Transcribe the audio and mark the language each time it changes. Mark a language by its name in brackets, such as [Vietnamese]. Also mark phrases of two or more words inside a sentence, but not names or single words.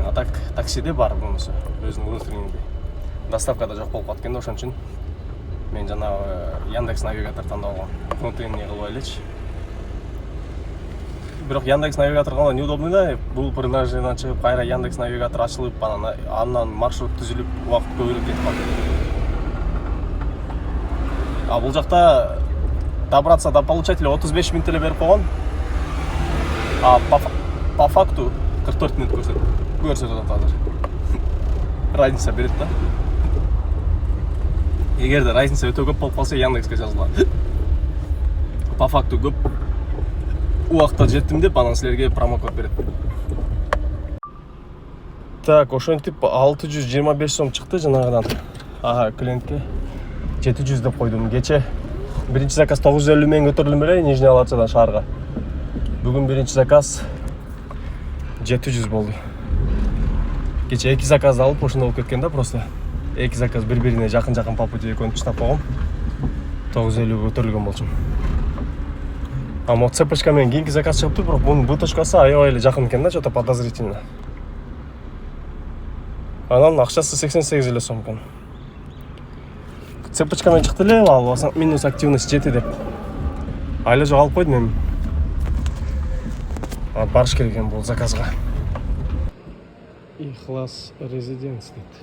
[Kyrgyz] А так таксиде бар бунусу, өзүнүн внутреннийди. Доставкада жок болуп калат экен да, ошон үчүн мен жанагы Яндекс навигатор тандап алгам. Внутренний кылбай элечи. Бирок Яндекс навигатор кандай неудобный да. Бул приложениеден чыгып, кайра Яндекс навигатор ачылып, андан маршрут түзүлүп, убакыт көбүрөөк кетип калат. Бул жакта [Russian] добраться до получателя [Kyrgyz] 35 минут эле берип койгон. [Russian] По факту [Kyrgyz] 44 минут көрсөтүп атат азыр. Разница берет да. Эгерде разница өтө көп болуп калса, Яндекске жазылат. [Russian] По факту [Kyrgyz] көп убакытта жеттим деп, анан силерге промокод берет. Так, ошентип 625 сом чыкты жанагыдан. Клиентке 700 деп койдум. Кече биринчи заказ 950 менен көтөрүлдүм эле Нижний Алатчадан шаарга. Бүгүн биринчи заказ 700 болду. Кече 2 заказ алып ошондо болуп кеткен да, просто 2 заказ бири-бирине жакын [Russian] по пути [Kyrgyz] экөөнү таштап койгом. 950 көтөрүлгөн болчумун. Цепочка менен кийинки заказ чыгыптыр, бирок бунун буточкасы аябай эле жакын экен да, [Russian] что-то подозрительно. [Kyrgyz] Анан акчасы 88 эле сом экен. Цепочка менен чыкты эле, ал минус активность жети деп. Айла жок алып койдум эми. Барыш керек экен бул заказга. Ихлас резиденс дейт.